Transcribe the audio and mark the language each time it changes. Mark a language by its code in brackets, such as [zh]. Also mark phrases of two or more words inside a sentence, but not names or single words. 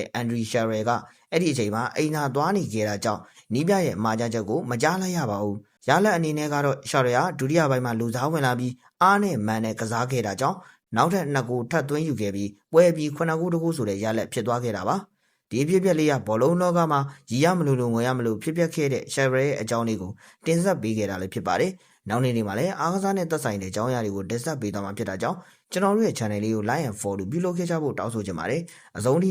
[my] တဲ့အန်ဒရီရှာရယ်ကအဲ့ဒီအချိန်မှာအိမ်သာသွားနေခဲ့တာကြောင့်နီးပြရဲ့မှာချချက်ကိုမကြားလိုက်ရပါဘူးရလက်အနေနဲ့ကတော့ရှာရယ်ကဒုတိယပိုင်းမှာလူစားဝင်လာပြီးအားနဲ့မန်နဲ့ကစားခဲ့တာကြောင့်နောက်ထပ်2ဂိုးထပ်သွင်းယူခဲ့ပြီးပွဲပြီး9ဂိုးတကူဆိုတဲ့ရလက်ဖြစ်သွားခဲ့တာပါဒီဖြစ်ပျက်လေးကဘောလုံးလောကမှာရည်ရမလို့ငွေရမလို့ဖြစ်ပျက်ခဲ့တဲ့ရှာရယ်ရဲ့အကြောင်းလေးကိုတင်ဆက်ပေးခဲ့တာလည်းဖြစ်ပါတယ်နောက်နေ့မှာလည်းအားကစားနဲ့သက်ဆိုင်တဲ့အကြောင်းအရာတွေကိုတင်ဆက်ပေးသွားမှာဖြစ်တာကြောင့်ကျွန်တော်တို့ရဲ့ channel လေးကို [en] like and follow [my] ပြုလုပ်ခဲ့ကြဖို့တောင်းဆိုချင်ပါတယ်အဆုံးထိ